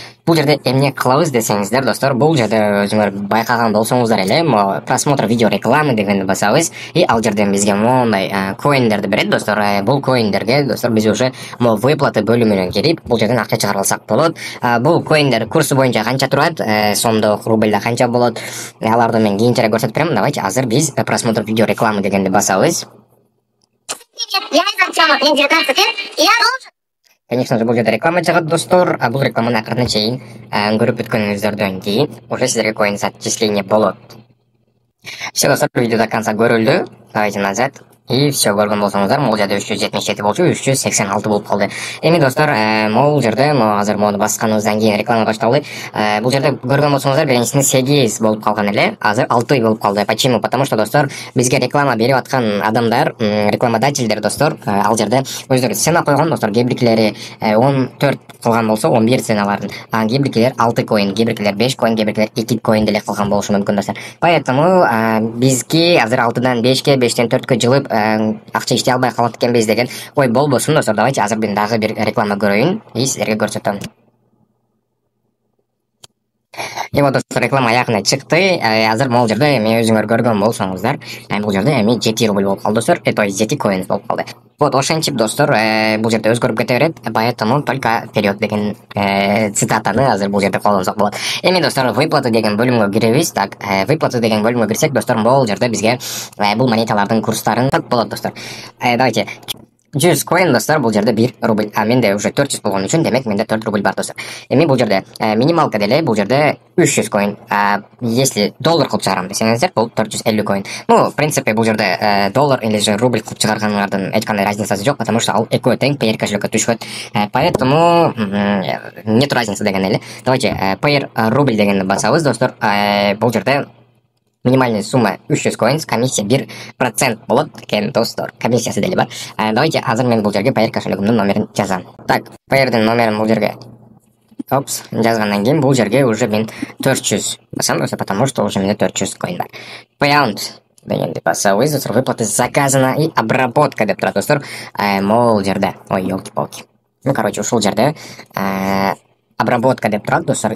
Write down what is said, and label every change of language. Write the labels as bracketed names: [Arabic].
[Kyrgyz] Бул жерде эмне кылабыз десеңиздер достор, бул жерде өзүңөр байкаган болсоңуздар эле, [Russian] просмотр видео рекламы [Kyrgyz] дегенди басабыз, и ал жерден бизге мондай коиндерди берет достор. Бул коиндерге достор биз уже выплаты бөлүмүнө кирип, бул жерден акча чыгара алсак болот. Бул коиндер курсу боюнча канча турат, сомдо, рубльда канча болот, аларды мен кийинчерээк көрсөтүп берем. Давайте азыр биз просмотр видео рекламы дегенди басабыз. [Russian] Я из Артема, мне 19 лет, и я должен... [Kyrgyz] Конечно же, бул жерде реклама чыгат достор. Бул рекламаны акырына чейин көрүп өткөнүңүздөрдөн кийин уже сиздерге коин зачисление болот. Все достор, [Russian] видео до конца [Kyrgyz] көрүлдү. Давайте назад. И все көргөн болсоңуздар, могул жерде 377 болчу, 386 болуп калды. Эми достор, могул жерде азыр мону басканыбыздан кийин реклама башталды. Бул жерде көргөн болсоңуздар, биринчисинде 8 болуп калган эле, азыр 6 болуп калды. [Russian] Почему? Потому что [Kyrgyz] достор, бизге реклама берип аткан адамдар, рекламодательдер достор, ал жерде өздөрү цена койгон достор. Кээ-биркилери 14 кылган болсо, 11 ценаларын, кээ-биркилер 6 коин, кээ-биркилер 5 коин, кээ-биркилер 2 коин деле кылган болушу мүмкүн достор. Поэтому бизге азыр 6дан 5ке, 5тен 4кө жылып акча иштей албай калат экенбиз деген ой болбосун достор. Давайте азыр мен дагы бир реклама көрөйүн и сиздерге көрсөтөм. И вот достор, реклама аягына чыкты. Азыр могул жерде эми өзүңөр көргөн болсоңуздар, бул жерде эми 7 рубль болуп калды достор. [Russian] То есть [Kyrgyz] 7 коин болуп калды. Вот ошентип достор, бул жерде өзгөрүп кете берет. Поэтому [Russian] только вперед [Kyrgyz] деген цитатаны азыр бул жерде колдонсок болот. Эми достор, выплаты деген бөлүмгө киребиз. Так, выплаты деген бөлүмгө кирсек достор, бул жерде бизге бул монеталардын курстарын так болот достор. Давайте 100 коин достор, бул жерде 1 рубль. Менде уже 400 болгон үчүн, демек менде 4 рубль бар достор. Эми бул жерде минималка деле бул жерде 300 коин. Если доллар кылып чыгарам десеңиздер, бул 450 коин. [Russian] Ну, в принципе, [Kyrgyz] бул жерде доллар или же рубль кылып чыгарганыңардын эч кандай разницасы жок, потому что ал экөө тең PR кошелекке түшөт. Поэтому [Russian] нет разницы [Kyrgyz] деген эле. Давайте PR рубль дегенди басабыз достор. Бул жерде [Russian] минимальная сумма [Kyrgyz] 300 коин, комиссия 1% болот экен достор. Комиссиясы деле бар. Давайте азыр мен бул жерге PR кошелегимдин номерин жазам. Так, PR'дин номерин бул жерге жазгандан кийин бул жерге уже мен 400 басам, потому что уже менде 400 коин бар. Payout дегенди басабыз достор. [Russian] Выплаты заказана и обработка [Kyrgyz] деп турат достор. Могул жерде, ой, [Russian] ёлки-палки. Ну, короче, [Kyrgyz] ушул жерде обработка деп турат достор.